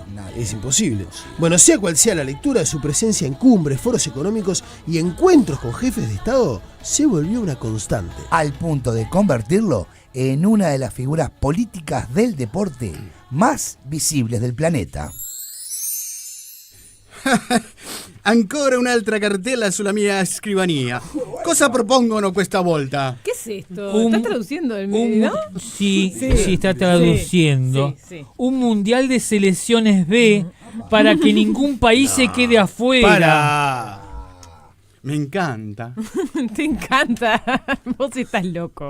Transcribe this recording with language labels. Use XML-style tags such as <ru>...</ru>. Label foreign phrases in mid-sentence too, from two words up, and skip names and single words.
<es>Nadie. Es imposible. Bueno, sea cual sea la lectura de su presencia en cumbres, foros económicos y encuentros con jefes de Estado, se volvió una constante. Al punto de convertirlo en una de las figuras políticas del deporte más visibles del planeta.</es> <it>Ancora un'altra cartella sulla mia scrivania. Cosa propongono questa volta?</it> <es>¿Qué es esto? ¿Estás traduciendo el medio? Sí, Sí. sí, está traduciendo. Sí, sí. Un mundial de selecciones B para que ningún país se quede afuera. ¡Para! Me encanta. Te encanta. Vos estás loco.</es>